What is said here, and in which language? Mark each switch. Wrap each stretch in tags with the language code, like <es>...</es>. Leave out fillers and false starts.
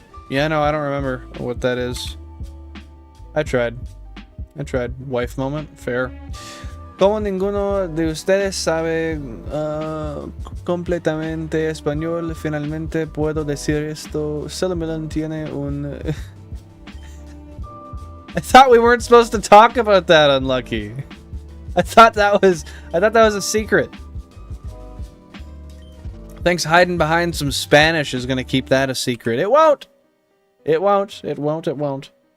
<en>Yeah, no, I don't remember what that is. I tried. Wife moment. Fair.</en> <es>Como ninguno de ustedes sabe completamente español, finalmente puedo decir esto. Cinnamon tiene un...</es> <en>I thought we weren't supposed to talk about that, Unlucky. I thought that was a secret. Thinks hiding behind some Spanish is gonna keep that a secret. It won't. It won't. It won't. It won't.</en>